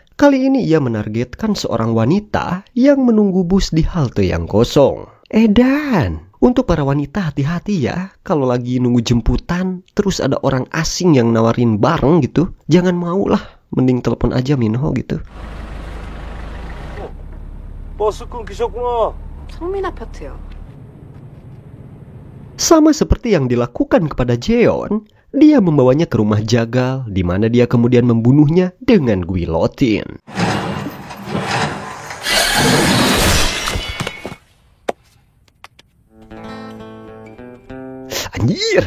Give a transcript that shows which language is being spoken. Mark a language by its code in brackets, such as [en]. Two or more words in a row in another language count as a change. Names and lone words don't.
[id] Kali ini ia menargetkan seorang wanita yang menunggu bus di halte yang kosong. Edan! Untuk para wanita hati-hati ya, kalau lagi nunggu jemputan, terus ada orang asing yang nawarin bareng gitu, jangan mau lah, mending telepon aja Minho gitu. [ko] 버스 끊기셨구나. 성민 아파트요. [id] Sama seperti yang dilakukan kepada Jeon, dia membawanya ke rumah jagal, di mana dia kemudian membunuhnya dengan guillotine. Anjir!